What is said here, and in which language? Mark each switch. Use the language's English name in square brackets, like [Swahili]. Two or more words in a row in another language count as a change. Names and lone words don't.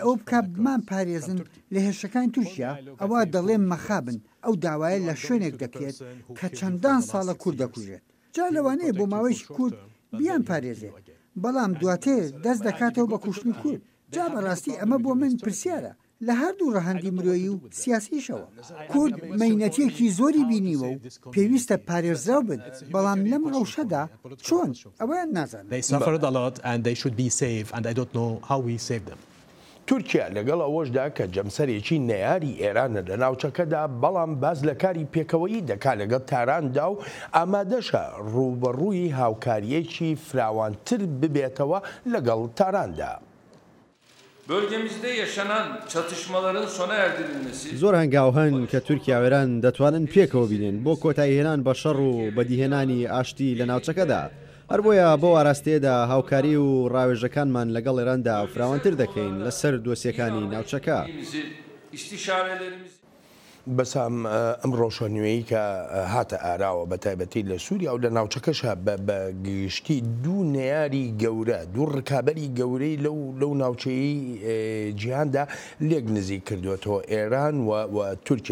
[Central Kurdish] ئەو بکات بمان پارێزن لە هێرشەکانی تورکیا ئەوە دەڵێن مەخابن ئەو داوایە لە شوێنێک دەکرێت کە چەندان ساڵە کورد دەکوژێت جا لەوانەیە بۆ ماوەیەکی کورد بیان پارێزێت بەڵام دواتر دەست دەکاتەوە بە کوشتنی کورد جا بەڕاستی ئەمە بۆ من پرسیارە لە هەردوو ڕەهەندی مرۆیی و سیاسیشەوە کورد مەینەتێکی زۆری بینیوە و پێویستە پارێزراو بن بەڵام لەم ڕەوشەدا چۆن ئەوەیان نازانن [English] they suffered a lot and they should be safe and I don't know how we save them [Central Kurdish] تورکیا لەگەڵ ئەوەشدا کە جەمسەرێکی نەیاری ئێرانە لە ناوچەکەدا بەڵام باز لە کاری پێکەوەیی دەکات لەگەڵ تاراندا و ئامادەشە ڕوبەڕووی هاوکاریەکی فراوانتر ببێتەوە لەگەڵ تاراندا. [Turkish] Bölgemizde yaşanan çatışmaların sona erdirilmesi [Central Kurdish] زۆر هەنگاو هەن کە تورکیاوێران دەتوانن پێکەوە بینێن بۆ کۆتاییهێنان بە شەڕ و بەدیهێنانی ئاشتی لە ناوچەکەدا. هەر بۆیە بۆ ئاراستەیەدا هاوکاری و ڕاوێژەکانمان لەگەڵ ئێراندا فراوانتر دەکەین لەسەر دۆسیەکانی ناوچەکە. بەسام ئەم ڕۆژەنوێیی کە هاتە ئاراوە بە تایبەتی لە سووریا و لە ناوچەکەشە بە گشتی دوو نەیاری گەورە دوو ڕکابەری گەورەی لەو ناوچەیی جیهاندا لێک نزیک کردوێتەوە ئێران و تورکیا.